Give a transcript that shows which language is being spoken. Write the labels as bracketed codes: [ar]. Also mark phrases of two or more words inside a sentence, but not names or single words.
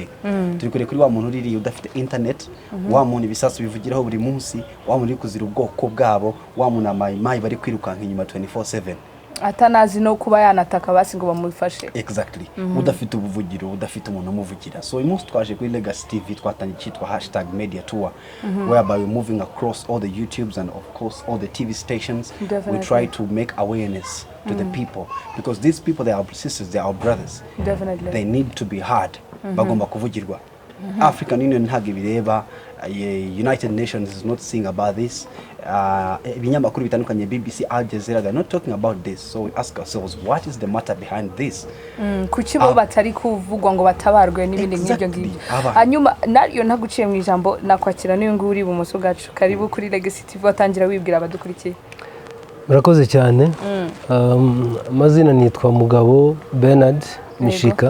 [rw] Turi kure kuri wa muntu uri udafite internet, wa muntu ibisasu bivugiraho buri munsi, wa muntu uri kuzira ubwoko bwabo, wa muntu amayi bari kwirukanka inyuma 24/7. Atanazi no kuba yanataka basi ngo bamufashe. [en] Exactly. [rw] Udafite ubuvugiro, udafite umuntu umuvugira. [en] So [rw] uyu munsi twaje kuri Legacy TV twatangiye cyitwa [en] #media tour, whereby we're moving across all the YouTubes and of course all the TV stations. Definitely. We try to make awareness to the people, because these people, they are our sisters, they are our brothers. Definitely. They need to be heard. [rw] Bagomba kuvugirwa. African Union ntabwo bireba, [en] United Nations is not saying about this. [rw] Ibinyamakuru bitandukanye BBC, [en] Al Jazeera, they're not talking about this. So we ask ourselves, what is the matter behind this? [rw] Kuki bo batari kuvugwa ngo batabarwe n'ibindi nk'ibyo ngibyo. Hanyuma nariyo ntaguciye mu ijambo nakwakira niyo nguri ibumoso bwacu. Karibu kuri Legacy TV, watangira wibwira abadukurikiye. Murakoze cyane. Amazina nitwa Mugabo Bernard Mishika.